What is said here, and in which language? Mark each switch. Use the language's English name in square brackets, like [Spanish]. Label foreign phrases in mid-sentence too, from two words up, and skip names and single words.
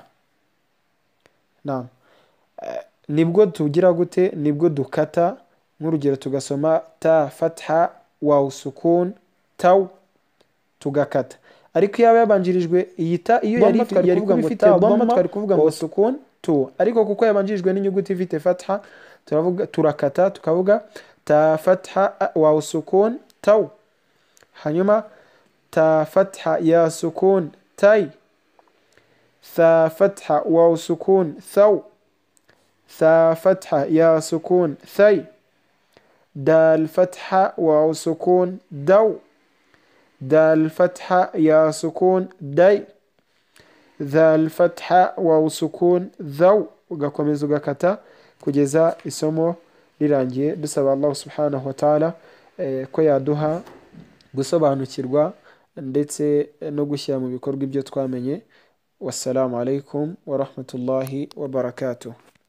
[Kinyarwanda] Naam, nibwo tugira gute, nibwo dukata. Nk'urugero tugasoma [Arabic] تا فتحة واو سكون تاو, [Kinyarwanda] tugakata. Ariko yaba yabanjirijwe iyi ta, iyo yari kuvuga ngo [Arabic] تا ضمة [Kinyarwanda] twari kuvuga ngo [Arabic] سكون تو, [Kinyarwanda] ariko kuko yabanjirijwe n'inyuguti ifite fatha turakata tukavuga [Arabic] تا فتحة واو سكون تاو. Hanyuma تا فتحة ياء سكون تاي, ثا فتحة واو سكون ثو، ثا فتحة يا سكون ثي، دال فتحة واو سكون دو، دال فتحة يا سكون دي، ذال فتحة واو سكون ذو. [Kinyarwanda] ugakomeza ugakata kugeza isomo rirangiye. Dusaba Allah [Arabic] سبحانه وتعالى [Kinyarwanda] ko yaduha gusobanukirwa ndetse no gushyira mu bikorwa ibyo twamenye. [Arabic] والسلام عليكم ورحمة الله وبركاته.